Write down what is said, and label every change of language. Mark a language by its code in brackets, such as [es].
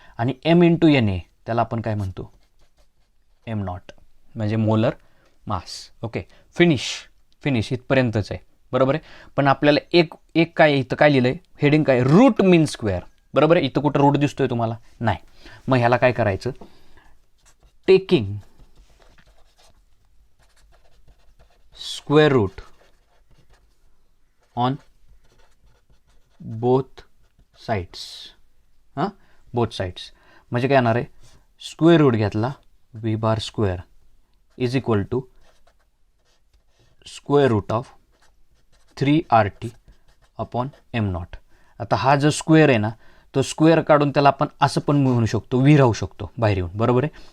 [mr] आणि M into N A त्याला आपण काय म्हणतो? एम नॉट म्हणजे मोलर मास. ओके, फिनिश इथपर्यंतच आहे. बरोबर आहे. पण आपल्याला एक काय इथं काय लिहिलं आहे? हेडिंग काय? रूट मीन स्क्वेअर. बरोबर आहे. इथं कुठं रूट दिसतोय तुम्हाला? नाही. मग ह्याला काय करायचं? [en] Taking square root on both sides. [mr] हां, बोथ साइड्स म्हणजे काय येणार आहे? [en] Square root घेतला V bar square is equal to square root of 3 RT upon M naught. [mr] आता हा जो स्क्वेअर आहे ना, तो स्क्वेअर काढून त्याला आपण असं पण म्हणू शकतो, व्ही राहू शकतो बाहेर येऊन. बरोबर आहे.